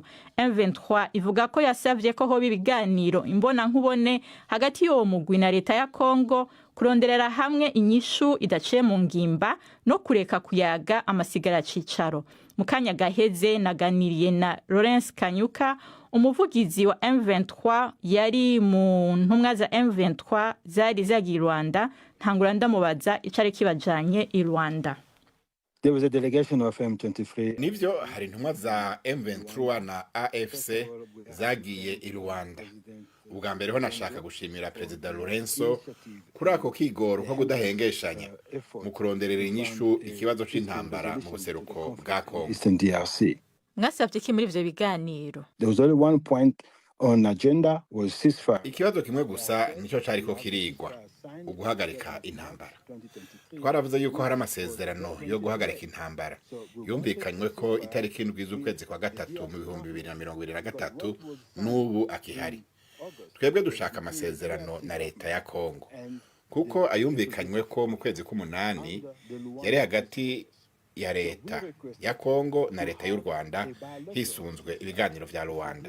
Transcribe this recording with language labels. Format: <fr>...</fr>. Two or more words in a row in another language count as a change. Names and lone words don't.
<rn>M23 ivuga ko yasavye ko hoba ibiganiro imbona nkubone hagati y'uwo mugwi na leta ya Kongo, kuronderera hamwe inyishu idaciye mu ngimba no kureka kuyaga amasigara cicaro. Mukanya gaheze naganiriye na Lawrence Kanyuka, umuvugizi wa M23 yari mu ntumwa za M23 zari zagiye i Rwanda. Ntangura ndamubaza icari kibajanye i Rwanda.</rn> <en>There was a delegation of M23.</en> <rn>Nivyo hari intumwa za M23 na AFC zagiye i Rwanda. Ubwa mbere ho nashaka gushimira President Lorenzo kuri ako kigoro ko kudahengeshanya mu kuronderera inyishu ikibazo c'intambara mu buseruko bwa Kongo. Mwasavye iki muri ivyo biganiro?</rn> <en>There was only one point on agenda was ceasefire.</en> <rn>Ikibazo kimwe gusa nico cariko kirigwa, uguhagarika intambara. Twaravuze yuko hari amasezerano yo guhagarika intambara yumvikanywe ko itariki 7 z'ukwezi kwa gatatu mu 2023 n'ubu akihari. Twebwe dushaka amasezerano na leta ya Kongo kuko ayumvikanywe ko mu kwezi k'umunani yari hagati ya leta ya Kongo na leta y'u Rwanda hisunzwe ibiganiro vya Rwanda.</rn>